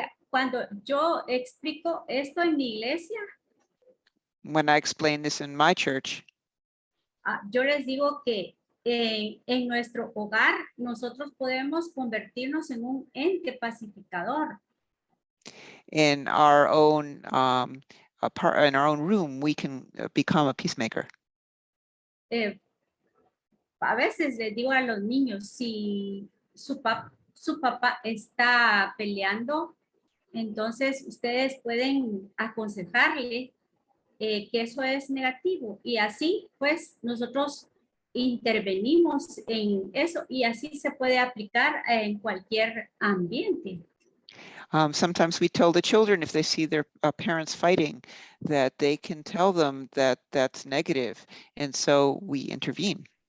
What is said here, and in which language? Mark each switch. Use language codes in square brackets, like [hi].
[es] Cuando yo explico esto en mi iglesia, [en] when I explain this in my church, [es] yo les digo que en nuestro hogar nosotros podemos convertirnos en un ente pacificador. [en] In our own in our own room, we can become a peacemaker. [es] A veces les digo a los niños, si su papá está peleando, entonces ustedes pueden aconsejarle que eso es negativo, y así pues nosotros intervenimos en eso, y así se puede aplicar en cualquier ambiente. [en] Sometimes we tell the children, if they see their parents fighting, that they can tell them that that's negative, and so we intervene.